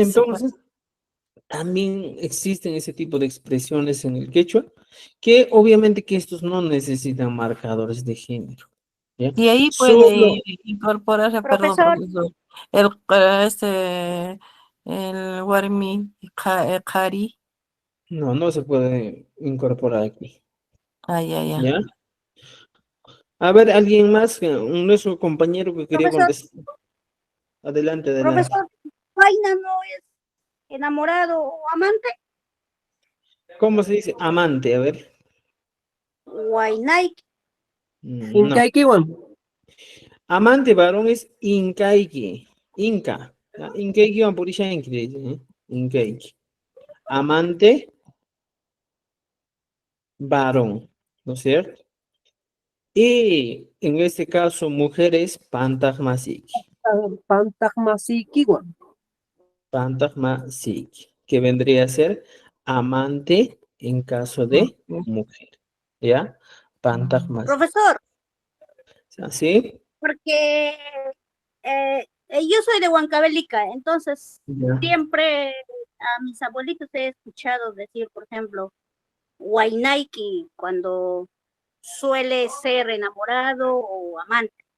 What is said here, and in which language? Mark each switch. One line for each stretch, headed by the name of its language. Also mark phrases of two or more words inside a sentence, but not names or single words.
Spanish: Entonces, también existen ese tipo de expresiones en el quechua, que obviamente que estos no necesitan marcadores de género, ¿ya? Y ahí Solo, puede incorporarse, perdón, Profesor, profesor, el
Quechua: warmi, kari.
Spanish: no se puede incorporar aquí, Ay, ay, ay. ¿ya? A ver, alguien más, nuestro compañero que quería profesor, contestar. Adelante, adelante. profesor, vaina no es enamorado o amante. ¿Cómo se dice? Amante, a ver. Guainaique. No. Inkaikiwan. Amante varón es incaiki, inca. ¿Ya? Incaiki van por ¿eh? Incaiki. Amante varón, ¿no es cierto? Y en este caso, mujeres, pantajmasiki. Pantagmasikiwan. Pantajmasiki, que vendría a ser amante en caso de Mm, mujer. ¿Ya? Pantajmasiki. Profesor, ¿Sí? porque yo soy de Huancavelica, entonces Ya. siempre a mis abuelitos he escuchado decir, por ejemplo, Huaynaiki, cuando suele ser enamorado o amante.